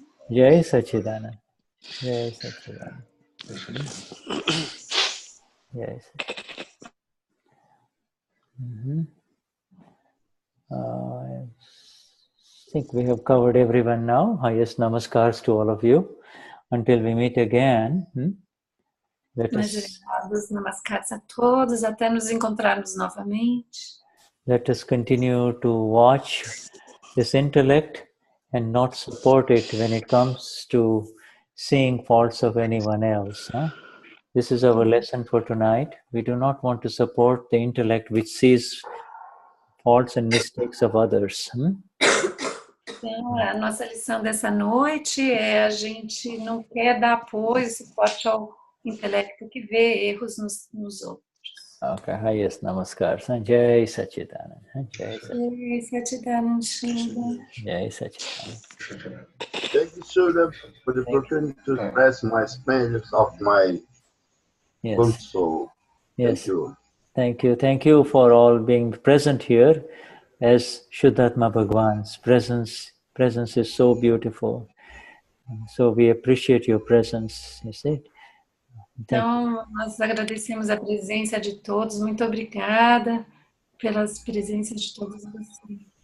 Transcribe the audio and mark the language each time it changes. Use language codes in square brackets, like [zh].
[en] Jai Sachidanand. Jai Sachidanand. Jai Sachidanand. I think we have covered everyone now. Highest namaskars to all of you. Until we meet again, let [pt] Mais [en] us [pt] elevados namaskaras a todos, até nos encontrarmos novamente. [en] let us continue to watch this intellect and not support it when it comes to seeing faults of anyone else. This is our lesson for tonight. We do not want to support the intellect which sees faults and mistakes of others. [pt] Então, a nossa lição dessa noite é a gente não quer dar apoio, suporte ao intelecto que vê erros nos outros. [en] Okay, highest namaskar. Jai Sachidanand. Jai Sachidanand. Jai Sachidanand. Thank you, Shuddha, for the opportunity to express my splendors of my good soul. Yes. Thank you. Thank you. Thank you for all being present here as Shuddhatma Bhagwan's presence. Presence is so beautiful. So we appreciate your presence. You see? [pt] Então, nós agradecemos a presença de todos. Muito obrigada pelas presenças de todos vocês.